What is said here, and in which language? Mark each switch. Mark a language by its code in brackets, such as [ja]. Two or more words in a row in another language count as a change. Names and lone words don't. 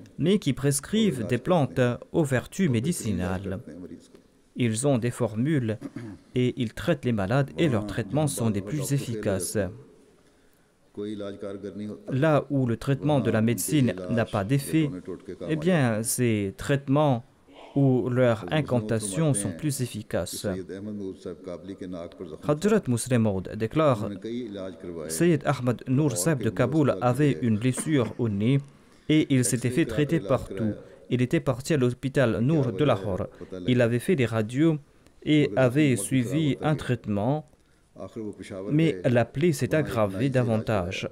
[fr] mais qui prescrivent des plantes aux vertus médicinales. [ur] اپنے مریض کو [fr] Ils ont des formules et ils traitent les malades et leurs traitements sont des plus efficaces. [ur] کوئی علاج کارگر نہیں ہوتا [fr] Là où le traitement de la médecine n'a pas d'effet, [ur] ٹوٹکے کا [fr] eh bien ces traitements où leurs incantations sont plus efficaces. Hadrat Muslim Maud déclare: Sayyid Ahmad Noor Sahib de Kaboul avait une blessure au nez et il s'était fait traiter partout. Il était parti à l'hôpital Noor de Lahore. Il avait fait des radios et avait suivi un traitement, mais la plaie s'est aggravée davantage.